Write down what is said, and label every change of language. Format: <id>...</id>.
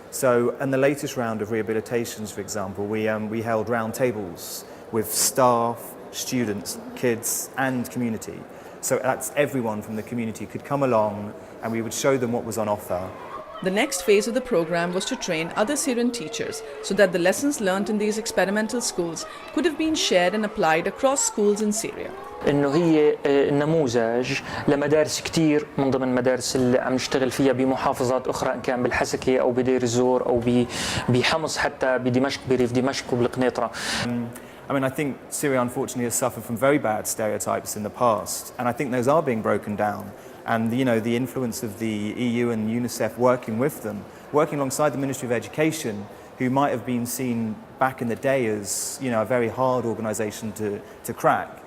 <en>So in the latest round of rehabilitations, for example, we held round tables with staff, students, kids and community. So that's everyone from the community could come along and we would show them what was on offer. The next phase of the program was to train other Syrian teachers so that the lessons learned in these experimental schools could have been shared and applied across schools in Syria.</en> <ar>انه هي نموذج لمدارس كتير من ضمن المدارس اللي عم نشتغل فيها بمحافظات اخرى ان كان بالحسكه او بدير الزور او بحمص حتى بدمشق بريف دمشق وبالقنيطره.</ar> <en>I mean, I think Syria unfortunately has suffered from very bad stereotypes in the past, and I think those are being broken down. And you know, the influence of the EU and UNICEF working with them, working alongside the Ministry of Education, who might have been seen back in the day as, you know, a very hard organisation to crack.</en>